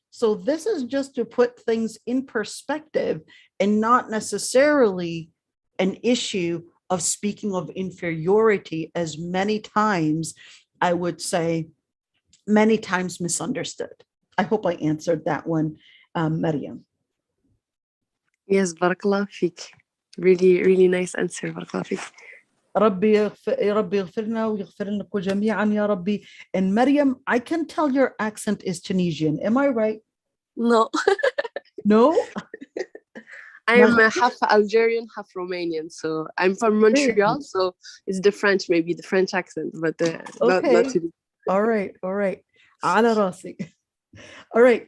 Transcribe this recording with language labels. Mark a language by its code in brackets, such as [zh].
[en] So this is just to put things in perspective and not necessarily an issue of speaking of inferiority, as many times, I would say, many times misunderstood. I hope I answered that one, Maryam. Yes, barakallah fik. Really, really nice answer. Barakallah fik. [ar] ربي يغفر لنا ويغفر لكم جميعا يا ربي. [en] And Maryam, I can tell your accent is Tunisian. Am I right? No. No? I'm half Algerian, half Romanian. So I'm from Montreal. So it's the French, maybe the French accent, but okay. not to be. All right. All right. [ar] على راسي. [en] All right.